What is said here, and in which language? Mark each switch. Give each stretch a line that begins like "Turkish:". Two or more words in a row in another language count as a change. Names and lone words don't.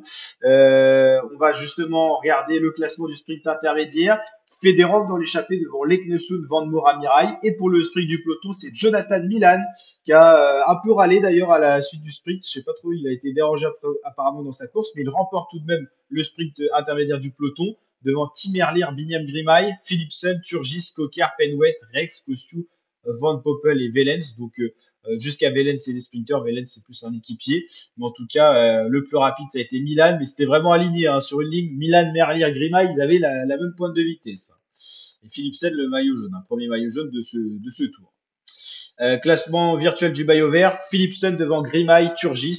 French: On va justement regarder le classement du sprint intermédiaire. Fedorov dans l'échappée devant Leknesund, Van Moer, Amirail. Et pour le sprint du peloton, c'est Jonathan Milan qui a un peu râlé d'ailleurs à la suite du sprint. Je sais pas trop, il a été dérangé apparemment dans sa course, mais il remporte tout de même le sprint intermédiaire du peloton devant Tim Merlier, Biniam Grimaille, Philipsen, Turgis, Coquart, Penwet, Rex, Kosciu, Van Poppel et Velens. Donc jusqu'à Vélens c'est des sprinters. Vélens c'est plus un équipier. Mais en tout cas, le plus rapide, ça a été Milan. Mais c'était vraiment aligné hein, sur une ligne. Milan, Merlier, Grima, ils avaient la même pointe de vitesse. Et Philipsen, le maillot jaune, un premier maillot jaune de ce tour. Classement virtuel du maillot vert, Philipsen devant Grimaille, Turgis.